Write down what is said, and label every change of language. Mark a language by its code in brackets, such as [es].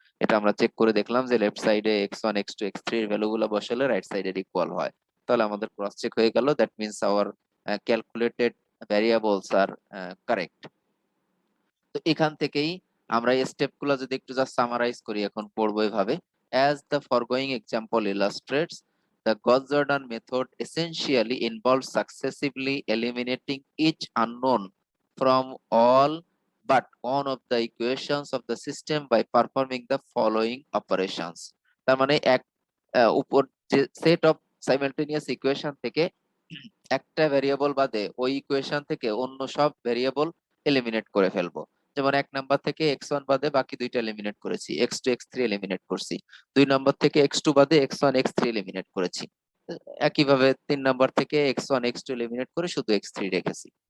[bn] এটা আমরা চেক করে দেখলাম যে লেফট সাইডে x1 x2 x3 এর ভ্যালু গুলো বসালে রাইট সাইডে ইকুয়াল হয়। তাহলে আমাদের ক্রস চেক হয়ে গেল, [en] That means our calculated variables are correct. [bn] তো এখান থেকেই আমরা এই স্টেপ গুলো যদি একটু জাস্ট সামারাইজ করি, এখন পড়বো এভাবে। [en] As the foregoing example illustrates, the Gauss-Jordan method essentially involves successively eliminating each unknown from all but one of the equations of the system by performing the following operations. [bn] তার মানে উপর যে set of simultaneous equation থেকে একটা variable বাদে ওই equation থেকে অন্য সব ভেরিয়েবল এলিমিনেট করে ফেলবো। যেমন 1 নাম্বার থেকে x1 বাদে বাকি দুইটা এলিমিনেট করেছি, x2 x3 এলিমিনেট করছি। 2 নাম্বার থেকে x2 বাদে x1 x3 এলিমিনেট করেছি। একইভাবে 3 নাম্বার থেকে x1 x2 এলিমিনেট করে শুধু x3 রেখেছি।